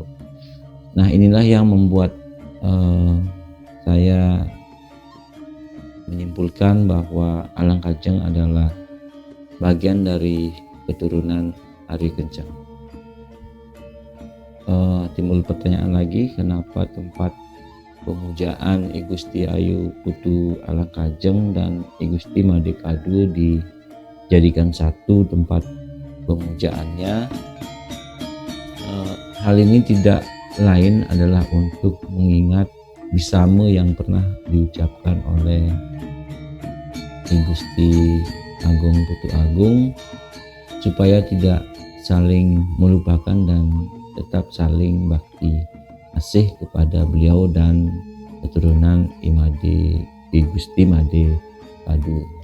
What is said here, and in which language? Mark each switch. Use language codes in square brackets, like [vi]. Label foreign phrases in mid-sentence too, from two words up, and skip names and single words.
[id] Nah, inilah yang membuat saya menyimpulkan bahwa Alangkajeng adalah bagian dari keturunan Ari Kenceng. Timbul pertanyaan lagi, kenapa tempat pemujaan I Gusti Ayu Putu Alangkajeng dan I Gusti Made Kadu dijadikan satu tempat pemujaannya? Hal ini tidak lain adalah untuk mengingat bisame yang pernah diucapkan oleh I Gusti Agung Putu Agung supaya tidak saling melupakan dan tetap saling bakti asih kepada beliau dan keturunan I Gusti Made Kadu.